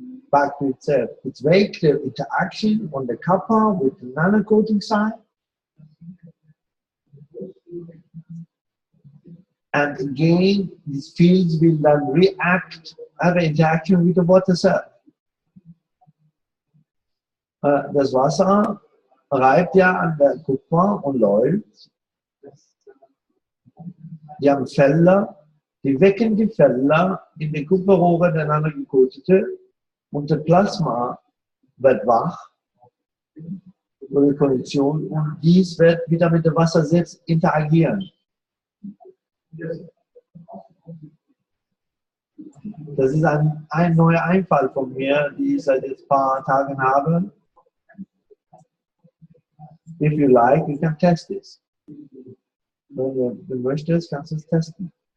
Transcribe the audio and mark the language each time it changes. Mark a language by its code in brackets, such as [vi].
[en] Back to itself. It's wake the interaction on the copper with the nano coating side. And again, these fields will then react, have an interaction with the water cell. [de] Das Wasser reibt ja an der Kupfer und läuft. Die haben Felder, die wecken die Felder in die Kupferrohre ineinander gecoatete und das Plasma wird wach oder Kondition und dies wird wieder mit dem Wasser selbst interagieren. Das ist ein neuer Einfall von mir, die ich seit jetzt ein paar Tagen habe. [en] If you like, you can test this. [de] Wenn du möchtest, kannst du es testen.